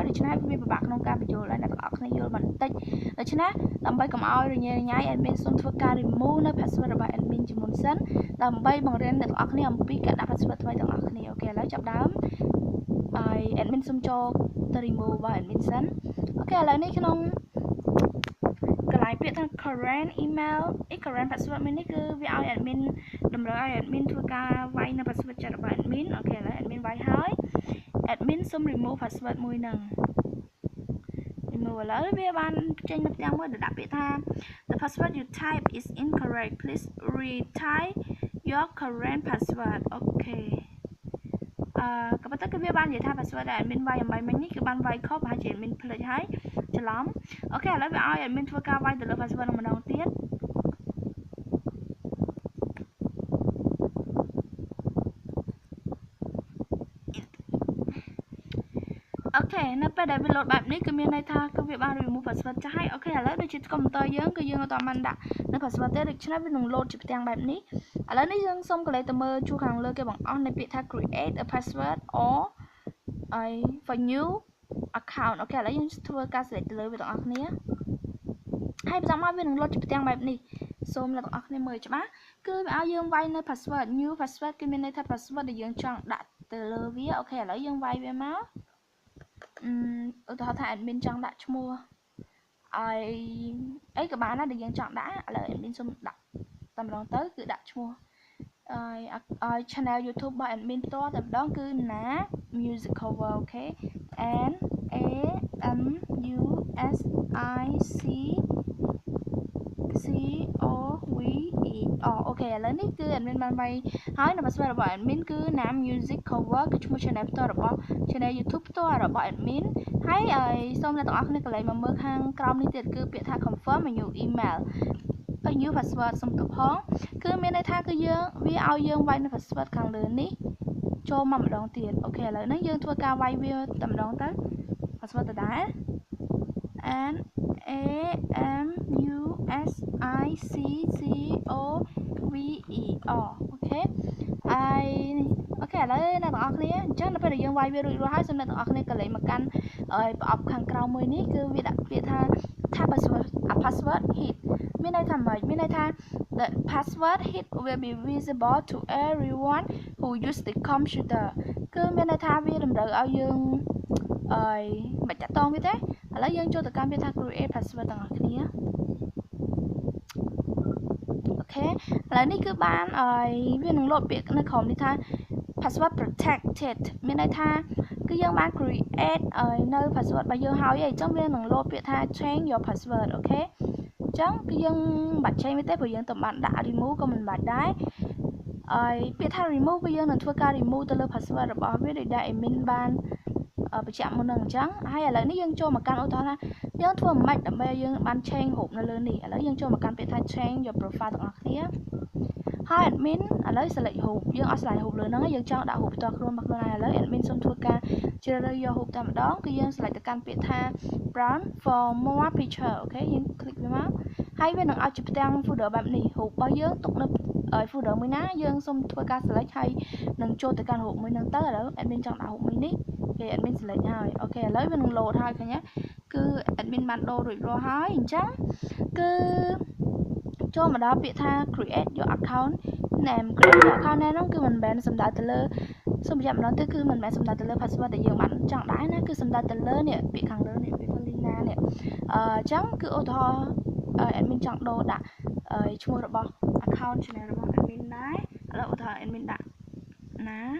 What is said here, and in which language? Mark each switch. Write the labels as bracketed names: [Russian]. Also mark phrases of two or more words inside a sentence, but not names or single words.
[Khmer] ដូច្នេះវាពិបាកក្នុងការបញ្ចូលឲ្យអ្នកទាំងអស់គ្នាយល់បន្តិចដូច្នេះដើម្បីកុំឲ្យរញ៉េរញ៉ៃ admin សូមធ្វើការ remove នៅ password របស់ admin ជាមុនសិនដើម្បីបង្រៀនអ្នកទាំងអស់គ្នាអំ ពីការដាក់ password ថ្មីទាំងអស់គ្នាអូខេឥឡូវចាប់ដើមហើយ admin សូមចូលទៅ remove របស់ admin សិនអូខេឥឡូវនេះក្នុងកន្លែងពាក្យថា current [English] email current password [Khmer] នេះគឺវាឲ្យ admin តម្រូវឲ្យ admin ធ្វើការវាយនៅ password ចាត់របស់ admin អូខេឥឡូវ admin វាយហើយ admin សូម [English] remove password [Khmer] មួយហ្នឹង remove ឥឡូវវាបានចេញនៅផ្ទាំងមួយដែលដាក់ពាក្យថា [English] the password you type is incorrect please retype your current password [Khmer] អូខេក៏ប៉ុន្តែគឺវាបាននិយាយថា password ដែល admin វាយអំបញ្ញមិញនេះគឺបានវាយខុសប្រហែលជា admin ភ្លេចហើយច្រឡំអូខេឥឡូវវាឲ្យ admin ធ្វើការវាយទៅលើ password ម្ដងទៀត អូខេនៅពេលដែលវា load បែបនេះគឺមានន័យថាគឺវាបាន [English] remove password [Khmer] ចាស់ហើយអូខេឥឡូវដូចជា computer យើងគឺយើងអត់បានដាក់នៅ password ទេដូច្នេះវានឹង load ជាផ្ទាំងបែបនេះឥឡូវ នេះយើងសូមកន្លែងទៅមើលជួរខាងលើគេបង្អស់នៃពាក្យថា [English] create a password or for new account [Khmer] អូខេឥឡូវយើងធ្វើការ select ទៅលើវាទាំងអស់គ្នា ហើយបន្ទាប់មកវានឹង load ជាផ្ទាំងបែបនេះសូមអ្នកទាំងអស់គ្នាមើលច្បាស់គឺវាឲ្យយើងវាយនៅ [English] password new password [Khmer] គឺមានន័យថា password ដែលយើងចង់ដាក់ទៅលើវាអូខេឥឡូវយើងវាយវាមកឧទាហរណ៍ថា admin ចង់ដាក់ឈ្មោះឲ្យអីក៏បានដែរដែលយើងចង់ដាក់ឥឡូវ admin សូមដាក់តែម្ដងទៅគឺដាក់ឈ្មោះឲ្យ channel YouTube របស់ admin ផ្ទាល់តែម្ដងគឺ Na Music Cover អូខេ N A M U S I C O V E អូខេឥឡូវនេះគឺ admin បានវាយហើយនៅ password របស់ admin គឺ Nam Music Cover គឺឈ្មោះ channel ផ្ទាល់របស់ channel YouTube ផ្ទាល់របស់ admin ហើយសូមអ្នកទាំងអស់គ្នាកន្លែងមកមើលខាងក្រោមនេះទៀត គឺពាក្យថា [English] confirm a new email a new password [Khmer] សុំទោសផងគឺមានន័យថាគឺយើងវាឲ្យយើងវាយនៅ password ខាងលើនេះចូលមកម្ដងទៀតអូខេឥឡូវ នេះយើងធ្វើការវាយវាតែម្ដងទៅ password ដដែល N A M U S I C C O V E R អូ ខេអូខេឥឡូវអ្នកទាំងអស់គ្នាអញ្ចឹងនៅពេលដែលយើងវាយវារួចរាល់ហើយសូមអ្នកទាំងអស់គ្នាកន្លែងមកកាន់ប្រអប់ខាងក្រោមមួយនេះគឺវាដាក់ពាក្យថា [English] password hit [Khmer] មានន័យថាម៉េចមានន័យថា [English] the password hit will be visible to everyone who use the computer [Khmer] គឺមានន័យថាវាតម្រូវឲ្យយើងមិនតាក់ទងវាទេឥឡូវយើងចូលទៅកាន់វាថា [English] create password [Khmer] ទាំងអស់គ្នា អូខេឥឡូវនេះគឺបានវានឹង load ពាក្យនៅក្រោមនេះថា [English] password protected [Khmer] មានន័យថាគឺយើងបាន create នៅ password របស់យើងហើយអញ្ចឹងវានឹង load ពាក្យថា [English] change your password [Khmer] អូខេអញ្ចឹងគឺយើងមិនបាច់ change វាទេព្រោះយើងទៅបានដាក់ remove ក៏មិនបាច់ដែរពាក្យថា remove គឺយើងនឹងធ្វើការ remove ទៅលើ password របស់វាដោយដែល admin បានបញ្ជាក់មុននឹងអញ្ចឹងហើយឥឡូវនេះយើងចូលមកកាន់ឧទាហរណ៍ថាយើងធ្វើមិនខ្មិចដើម្បីយើងបាន change រូបនៅលើនេះឥឡូវយើងចូលមកកាន់ពាក្យថា [English] change your profile [Khmer] ទាំងអស់គ្នាហើយ admin ឥឡូវ select រូបយើងអត់ select រូបលើ ហ្នឹងហើយយើងចង់ដាក់រូបផ្ទាល់ខ្លួនរបស់ខ្លួនហើយឥឡូវ admin សូមធ្វើការជ្រើសរើសយករូបតែម្ដងគឺយើង select ទៅកាន់ពាក្យថា [English] brown for more picture [Khmer] អូខេយើង click វាមកហើយវានឹងឲ្យជាផ្ទាំង folder បែបនេះរូបរបស់យើងទុកនៅfolder មួយណាយើងសូមធ្វើការ select ហើយនឹងចូលទៅកាន់រូបមួយហ្នឹងទៅឥឡូវ admin ចង់ ដាក់រូបមួយនេះគេ admin select ហើយអូខេឥឡូវវានឹង load ហើយឃើញទេគឺ admin បានដូររួចរាល់ហើយអញ្ចឹងគឺចូលមកដល់ពាក្យថា [English] create your account name create your account name [Khmer] ហ្នឹងគឺមិនមែនសំដៅទៅលើសូមបញ្ជាក់ម្ដងទៀតគឺមិនមែនសំដៅទៅលើ password ដែលយើងបានចង់ដែរណាគឺសំដៅទៅលើនេះពាក្យខាងលើនេះ Vivalina នេះអញ្ចឹងគឺឧទាហរណ៍admin ចង់ដូរដាក់ឈ្មោះរបស់ [English] account channel [Khmer] របស់ admin ដែរឥឡូវឧទាហរណ៍ admin ដាក់ណា